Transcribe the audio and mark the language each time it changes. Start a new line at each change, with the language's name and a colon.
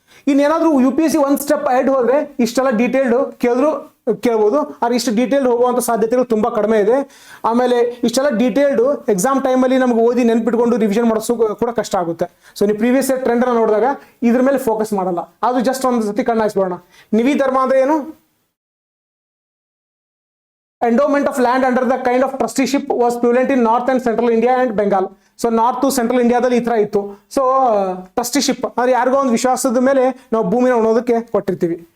Kannada: ಇನ್ನೇನಾದ್ರೂ UPSC ಒಂದು step ahead ಹೋದ್ರೆ ಇಷ್ಟೆಲ್ಲ ಡೀಟೇಲ್ಡ್ ಕೇಳ್ಬೋದು. ಆದ್ರೆ ಇಷ್ಟು ಡೀಟೇಲ್ಡ್ ಹೋಗುವಂತ ಸಾಧ್ಯತೆಗಳು ತುಂಬಾ ಕಡಿಮೆ ಇದೆ. ಆಮೇಲೆ ಇಷ್ಟೆಲ್ಲ ಡೀಟೇಲ್ಡ್ ಎಕ್ಸಾಮ್ ಟೈಮಲ್ಲಿ ನಮ್ಗೆ ಓದಿ ನೆನ್ಪಿಟ್ಕೊಂಡು ರಿವಿಷನ್ ಮಾಡೋದು ಕೂಡ ಕಷ್ಟ ಆಗುತ್ತೆ. ಸೊ ನೀವು ಪ್ರೀವಿಯಸ್ ಇಯರ್ ಟ್ರೆಂಡ್ ಅನ್ನ ನೋಡಿದಾಗ ಇದ್ರ ಮೇಲೆ ಫೋಕಸ್ ಮಾಡಲ್ಲ, ಅದು ಜಸ್ಟ್ ಒಂದು ಸತಿ ಕಣ್ಣಾಯಿಸ್ಬೋಣ. ನಿವಿಧರ್ಮ ಅಂದ್ರೆ ಏನು?
English: endowment of land under the kind of trusteeship was prevalent in north and central India and Bengal.
Kannada: So north to central ಇಂಡಿಯಾದಲ್ಲಿ ಈ ತರ ಇತ್ತು. ಸೊ ಟ್ರಸ್ಟಿಶಿಪ್ ಅಂದ್ರೆ ಯಾರಿಗೋ ಒಂದು ವಿಶ್ವಾಸದ ಮೇಲೆ ನಾವು ಭೂಮಿನ ಉಣೋದಕ್ಕೆ ಕೊಟ್ಟಿರ್ತೀವಿ.